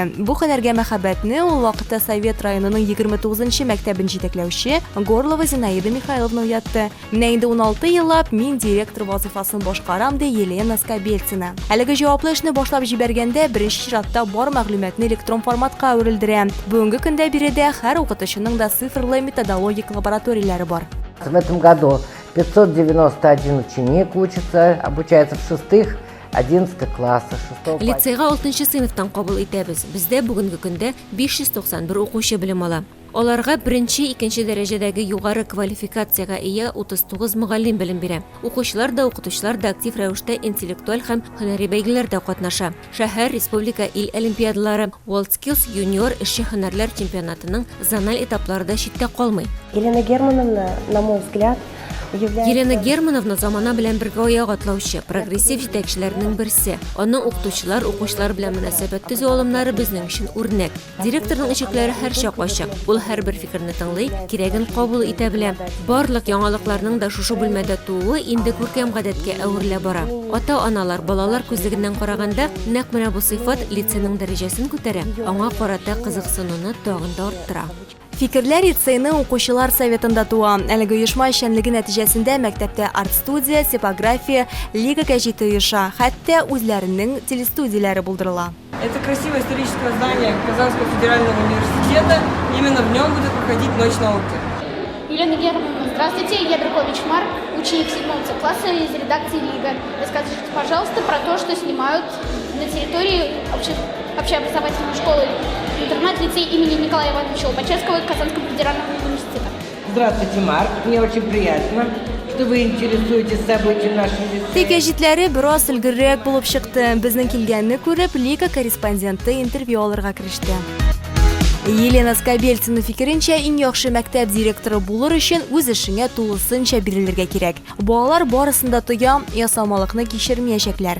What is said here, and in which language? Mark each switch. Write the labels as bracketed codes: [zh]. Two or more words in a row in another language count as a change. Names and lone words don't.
[tt] Бу һөнәргә мәхәббәтне ул вакытта Совет районының 29-нчы мәктәбен җитәкләүче Горлова Зинаида Михайловна уятты. Менә инде 16 еллап мин директор вазифасын башкарам ди Елена Скобельцина. Әлеге җаваплы эшне башлап җибәргәндә беренче чиратта бар мәгълүматны электрон форматка әверелдерә. Бүгенге көндә биредә һәр укытучының да цифрлы методологик лабораторияләре бар. [ru] В этом году 591 ученик учится, обучается в 6-11 классах. [tt] Лицейга 6-нчы сыйныфтан кабул итәбез. Бездә бүгенге көндә 591 укучы белем ала. Аларга беренче, икенче дәрәҗәдәге югары квалификациягә ия 39 мөгаллим белем бирә. Укучылар да, укытучылар да актив рәвештә интеллектуаль һәм һөнәри бәйгеләрдә катнаша. Шәһәр, республика, ил олимпиадалары, WorldSkills юниор эшче һөнәрләр чемпионатының зональ этапларында читтә калмый. [ru] Елена Германовна, на мой взгляд, [tt] Елена Германовна замана белән бергә аяк атлаучы, прогрессив җитәкчеләрнең берсе. Аның укытучылар, укучылар белән мөнәсәбәт төзү алымнары безнең өчен үрнәк. Директорның ишекләре һәрчак ачык. Ул һәрбер фикерне тыңлый, кирәген кабул итә белә. Барлык яңалыкларның да шушы бүлмәдә тууы инде күркәм гадәткә әверелә бара. Ата-аналар, балалар күзлегеннән караганда, нәкъ менә бу сыйфат лицейның дәрәҗәсен күтәрә, аңа карата кызыксынуны тагын да арттыра. Фикерләр лицейның укучылар советында туа. Әлеге оешма эшчәнлеге нәтиҗәсендә мәктәптә арт-студия, типография, лига гәҗите оеша, хәтта үзләренең телестудияләре булдырыла. [ru] Это красивое историческое здание Казанского федерального университета. Именно в нем будет проходить Ночь науки. Елена Германовна, здравствуйте. Я Беркович Марк, ученик 7 класса из редакции «Лига». Расскажите, пожалуйста, про то, что снимают на территории общеобразовательной школы интернат-лицей имени Николая Ивановича Лобачевского Казанского федерального университета. Здравствуйте, Марк. Мне очень приятно, что вы интересуетесь событиями нашего лицея. [tt] Гәҗитләре бераз өлгеррәк булып чыкты. Безнең килгәнне күреп, Лига корреспонденты интервью алырга кереште. Елена Скобельцина фикеренчә, иң яхшы мәктәп директоры булыр өчен үз эшеңә тулысынча бирелергә кирәк. Балалар барысында тоя, ясамалыкны кичермәячәкләр.